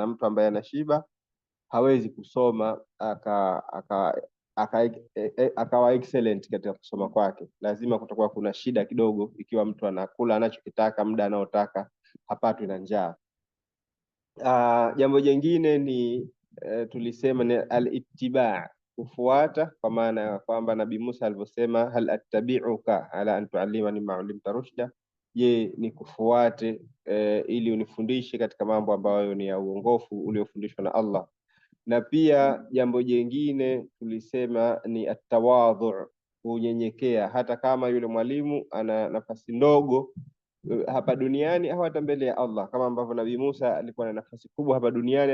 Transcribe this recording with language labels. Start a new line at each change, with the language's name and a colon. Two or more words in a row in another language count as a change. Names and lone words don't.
Swahili: Mtu ambaye anashiba hawezi kusoma akawa excellent katika kusoma kwake. Lazima kutakuwa kuna shida kidogo ikiwa mtu anakula anachokitaka muda anaotaka, hapatwi na njaa. Jambo jingine ni tulisema ni al-ittiba', kufuata, kwa maana ya kwamba Nabii Musa alivyosema
Arabic: هل أتبعك على أن تعلمني ما علمت رشدا,
Swahili: je ni kufuate ili unifundishe katika mambo ambayo ni ya uongofu uliofundishwa na Allah. Na pia jambo jingine tulisema ni at-tawadhu', kunyenyekea hata kama yule mwalimu ana nafasi ndogo hapa duniani au hata mbele ya Allah, kama ambavyo Nabii Musa alikuwa na nafasi kubwa hapa duniani.